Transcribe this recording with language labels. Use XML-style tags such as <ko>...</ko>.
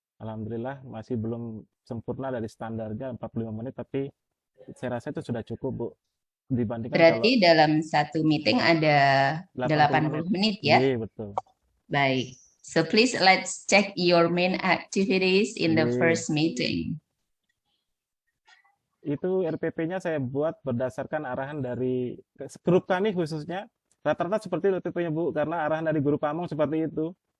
<id>Alhamdulillah masih belum sempurna dari standarnya 45 menit, tapi saya rasa itu sudah cukup Bu. Dibandingkan kalau Berarti dalam satu meeting ada 80 menit ya? Iya, betul. Baik.</id> <en>So please let's check your main activities in the</en> <id>Iya.</id> <en>first meeting.</en> <id>Itu RPP-nya saya buat berdasarkan arahan dari grup kami khususnya. Rata-rata seperti itu RPP-nya Bu, karena arahan dari guru pamong seperti itu.</id>